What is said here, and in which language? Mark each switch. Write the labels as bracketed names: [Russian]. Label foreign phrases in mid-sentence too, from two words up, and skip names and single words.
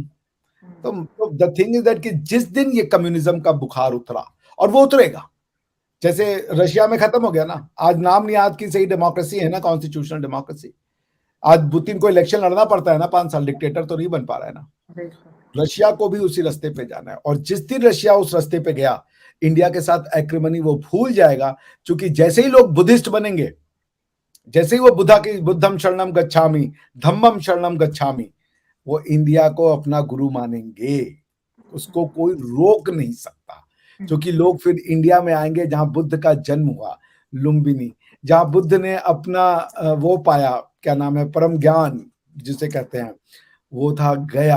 [Hindi] तो [English] the thing is that [Hindi] कि जिस दिन ये कम्युनिज्म का बुखार उतरा, और वो उतरेगा, जैसे रशिया में खत्म हो गया ना, आज नाम नहीं याद की सही डेमोक्रेसी है ना, [English] constitutional democracy. [Hindi] आज पुतिन को इलेक्शन लड़ना पड़ता है ना, 5 साल, डिक्टेटर तो नहीं बन पा रहा है ना। रशिया को भी उसी रास्ते पे जाना है, और जिस दिन रशिया उस रास्ते पे गया, इंडिया के साथ एक्रिमनी वो भूल जाएगा। क्योंकि जैसे ही लोग बुद्धिस्ट बनेंगे, जैसे ही वो बुद्धा की [Pali] बुद्धम शरणम गच्छामि, धम्मम शरणम गच्छामि, [Hindi] वो इंडिया को अपना गुरु मानेंगे। उसको कोई रोक नहीं सकता, क्योंकि लोग फिर इंडिया में आएंगे जहां बुद्ध का जन्म हुआ, लुम्बिनी, जहां बुद्ध ने अपना वो पाया, क्या नाम है, परम ज्ञान जिसे कहते हैं, वो था गया।